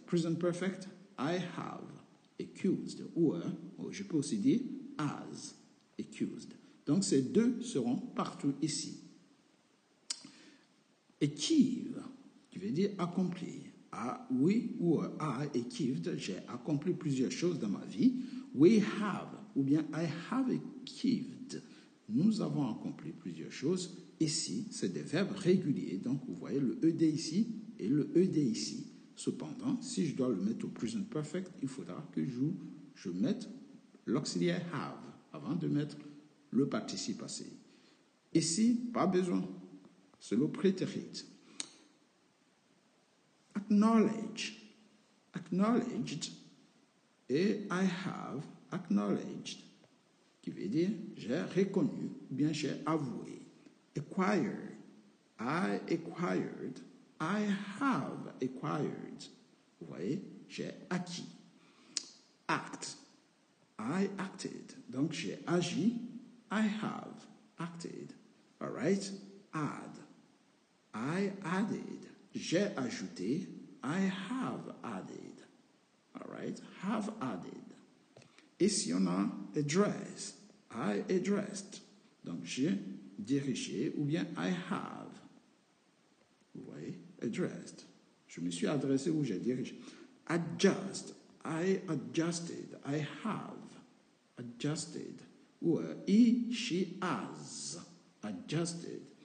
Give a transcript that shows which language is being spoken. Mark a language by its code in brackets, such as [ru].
[en] Present perfect, I have accused. [fr] Ou je peux aussi dire [en] as accused. [fr] Donc ces deux seront partout ici. Achieve, qui veut dire accomplir. Oui ou [en] I achieved, [fr] j'ai accompli plusieurs choses dans ma vie. [en] We have, [fr] ou bien [en] I have achieved. [fr] Nous avons accompli plusieurs choses. Ici, c'est des verbes réguliers. Donc, vous voyez le ED ici et le ED ici. Cependant, si je dois le mettre au present perfect, il faudra que je mette l'auxiliaire have avant de mettre le participe passé. Ici, pas besoin. C'est le prétérit. Acknowledge. Acknowledged et [en] I have acknowledged, [fr] qui veut dire j'ai reconnu ou bien j'ai avoué. [en] Acquire, I acquired, I have acquired. [fr] Vous voyez, j'ai acquis. [en] Act, I acted. [fr] Donc j'ai agi, [en] I have acted. All right? Add, I added. [fr] J'ai ajouté, [en] I have added. All right? Have added. [fr] Et si on a address, [en] I addressed. [fr] Donc j'ai dirigé ou bien [en] I have. [fr] Vous voyez? [en] Addressed. [fr] Je me suis adressé ou j'ai dirigé. [en] Adjust, I adjusted. I have adjusted. Ou he, she has adjusted.